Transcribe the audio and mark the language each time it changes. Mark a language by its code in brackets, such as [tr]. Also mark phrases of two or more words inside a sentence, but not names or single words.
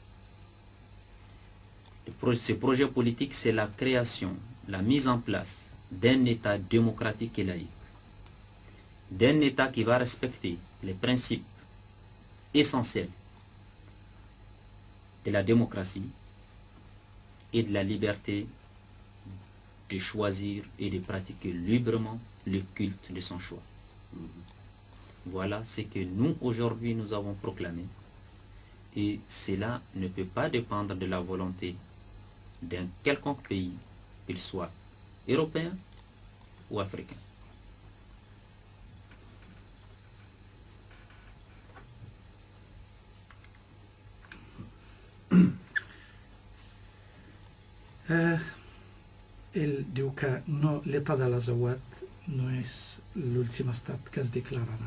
[fr] Ce projet politique, c'est la création, la mise en place d'un État démocratique et laïque, d'un État qui va respecter les principes essentiels de la démocratie et de la liberté de choisir et de pratiquer librement le culte de son choix. Voilà ce que nous, aujourd'hui, nous avons proclamé. Et cela ne peut pas dépendre de la volonté d'un quelconque pays, qu'il soit européen ou africain. [ca] Ell diu que no, l'estat de l'Azawad no és l'últim estat que es declararà.